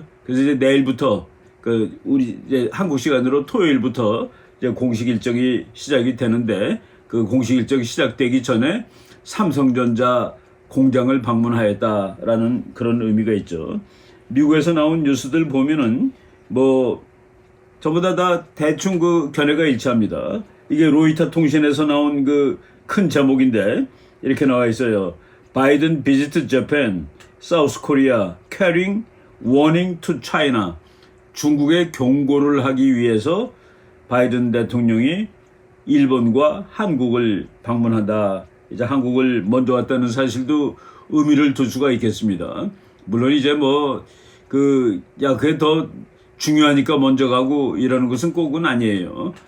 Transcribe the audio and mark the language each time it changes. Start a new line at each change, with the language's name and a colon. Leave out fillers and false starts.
Korean: 그래서 이제 내일부터 그 우리 이제 한국 시간으로 토요일부터 이제 공식 일정이 시작이 되는데, 그 공식 일정이 시작되기 전에 삼성전자 공장을 방문하였다라는 그런 의미가 있죠. 미국에서 나온 뉴스들 보면은 뭐 전부 다 대충 그 견해가 일치합니다. 이게 로이터 통신에서 나온 그 큰 제목인데 이렇게 나와 있어요.
English: 바이든 visit Japan, South Korea, carrying warning to China.
Korean: 중국에 경고를 하기 위해서 바이든 대통령이 일본과 한국을 방문한다. 이제 한국을 먼저 왔다는 사실도 의미를 둘 수가 있겠습니다. 물론 이제 그게 더 중요하니까 먼저 가고 이러는 것은 꼭은 아니에요.